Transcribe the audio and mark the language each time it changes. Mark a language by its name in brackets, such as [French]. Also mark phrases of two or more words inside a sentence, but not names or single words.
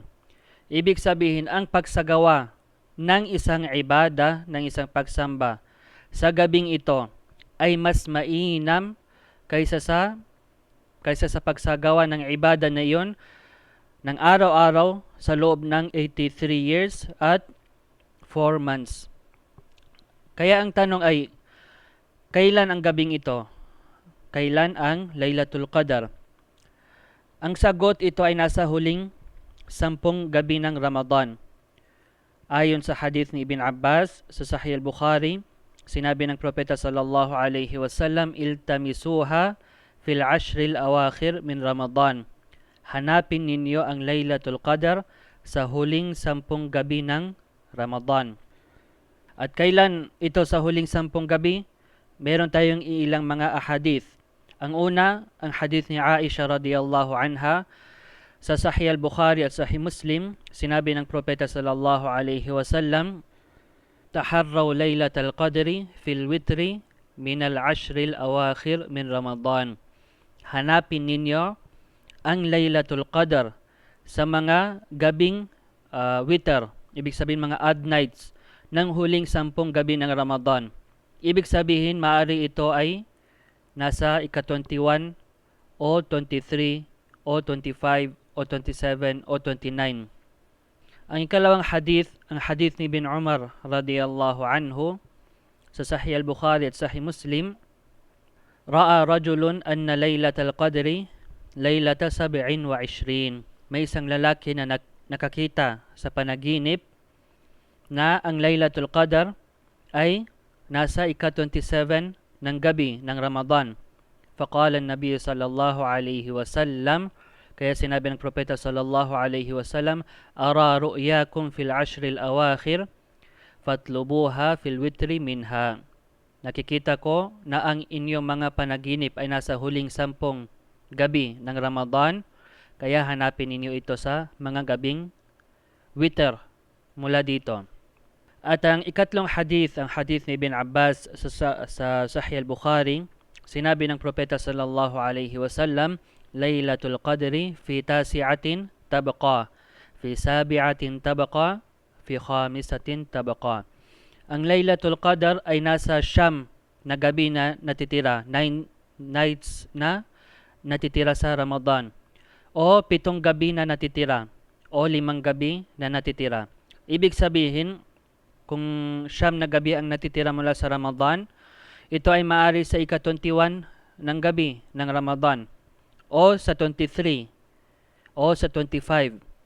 [Filipino] Ibig sabihin, ang pagsagawa ng isang ibada, ng isang pagsamba sa gabing ito ay mas mainam kaysa sa pagsagawa ng ibada na iyon ng araw-araw sa loob ng 83 years at 4 months. Kaya ang tanong ay, kailan ang gabing ito? Kailan ang Laylatul Qadr? Ang sagot, ito ay nasa huling 10 gabi ng Ramadan. Ayon sa hadith ni Ibn Abbas sa Sahih al-Bukhari, sinabi ng Propeta [Arabic] صلى الله عليه وسلم, التمسوها في العشر الأواخر من رمضان. [Filipino] Hanapin ninyo ang Laylatul Qadr sa huling 10 gabi ng Ramadan. At kailan ito sa huling 10 gabi? Meron tayong ilang mga ahadith. Ang una, ang hadith ni Aisha [Arabic] رضي الله عنها [Filipino] sa Sahih al-Bukhari at Sahih Muslim, sinabi ng propeta [Arabic] صلى الله عليه وسلم, "تحروا ليلة القدر في الوتر من العشر الأواخر من رمضان." [Filipino] Hanapin ninyo ang Laylatul Qadr sa mga gabing witr, ibig sabihin mga [English] odd nights [Filipino] ng huling 10 gabi ng Ramadan. Ibig sabihin, maari ito ay nasa ika-21 o 23 o 25 o 27 o 29. Ang ikalawang hadith, ang hadith ni bin Umar [Arabic] رضي الله عنه [Filipino] sa Sahih al-Bukhari at Sahih Muslim, [Arabic] "رأى رجل أن ليلة القدر ليلة 27." [Filipino] May isang lalaki na nakakita sa panaginip na ang Laylatul Qadr ay nasa ika-27 ng gabi ng Ramadan. [Arabic] فقال النبي صلى الله عليه وسلم, [Filipino] kaya sinabi ng propeta [Arabic] صلى الله عليه وسلم, "أرى رؤياكم في العشر الأواخر فاطلبوها في الوتر منها." [Filipino] Nakikita ko na ang inyong mga panaginip ay nasa huling 10 gabi ng Ramadan, kaya hanapin ninyo ito sa mga gabing witr mula dito. At ang ikatlong hadith, ang hadith ni Ibn Abbas sa Sahih al-Bukhari, sinabi ng propeta [Arabic] صلى الله عليه وسلم, "ليلة القدر في تاسعة تبقى في سابعة تبقى في خامسة تبقى." [Filipino] Ang Laylatul Qadr ay nasa Siyam na gabi na natitira, 9 nights na natitira sa Ramadan, o 7 gabi na natitira, o 5 gabi na natitira. Ibig sabihin, kung 9 na gabi ang natitira mula sa Ramadan, ito ay maari sa ika-21 ng gabi ng Ramadan, o sa 23, o sa 25.